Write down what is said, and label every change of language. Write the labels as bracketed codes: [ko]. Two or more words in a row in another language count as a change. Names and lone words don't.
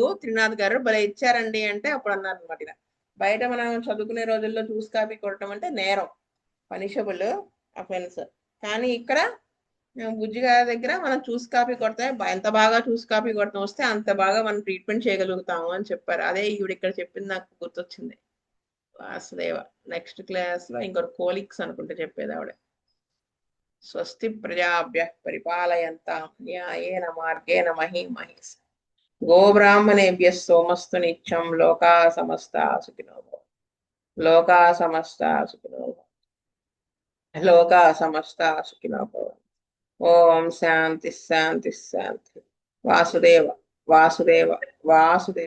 [te] త్రినాథ్ గారు భలే ఇచ్చారండి అంటే అప్పుడు అన్నారు అనమాట, ఇలా బయట మనం చదువుకునే రోజుల్లో చూస్ కాపీ కొట్టడం అంటే నేరం, [en] punishable offence. [te] కానీ ఇక్కడ బుజ్జి గారి దగ్గర మనం చూస్ కాపీ కొడితే ఎంత బాగా చూస్ కాపీ కొడతాం వస్తే అంత బాగా మనం ట్రీట్మెంట్ చేయగలుగుతాము అని చెప్పారు. అదే ఈవిడ ఇక్కడ చెప్పింది నాకు గుర్తొచ్చింది. వాసుదేవ. [en] next class [te] లో ఇంకొక కోలిక్స్ అనుకుంటే చెప్పేది ఆవిడ. [sa] స్వస్తి ప్రజాభ్య పరిపాలయంతాం న్యాయేన మార్గేణ మహీమహేష్. గోబ్రాహ్మణేభ్య సోమస్తు నిత్యం. లోకా సమస్తా సుఖినో భవంతు. లోకా సమస్తా సుఖినో భవంతు. లోకా సమస్తా సుఖినో భవంతు. ఓం శాంతి శాంతి శాంతి. వాసుదేవ వాసుదేవ వాసుదేవ.